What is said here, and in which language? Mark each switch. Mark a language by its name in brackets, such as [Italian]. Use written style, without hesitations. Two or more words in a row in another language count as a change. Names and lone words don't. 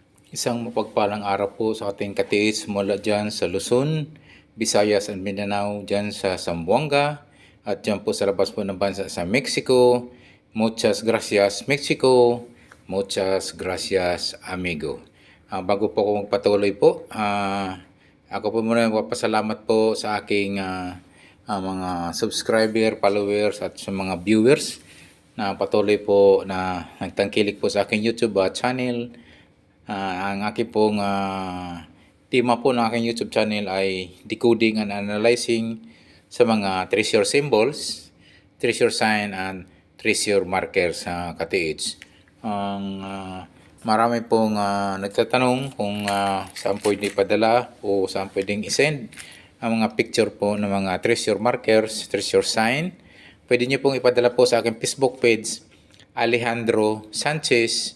[Filipino] Isang mapagpalang araw po sa ating katiis mula dyan sa Luzon, Visayas at Mindanao, dyan sa Zamboanga, at dyan po sa labas po ng bansa sa Mexico. [Spanish] Muchas gracias Mexico, muchas gracias amigo. [Filipino] Bago po ako magpatuloy po, ako po muna magpapasalamat po sa aking mga subscriber, followers at sa mga viewers na patuloy po na nagtangkilik po sa aking YouTube channel. Ang aking pong tema po ng aking YouTube channel ay [English] decoding and analyzing [Filipino] sa mga [English] treasure symbols, treasure sign, and treasure markers [Filipino] sa ka-TH. Marami pong nagtatanong kung saan pwede ipadala o saan pwedeng isend ang mga picture po ng mga [English] treasure markers, treasure sign. [Filipino] Pwede nyo pong ipadala po sa aking Facebook page, Alejandro Sanchez.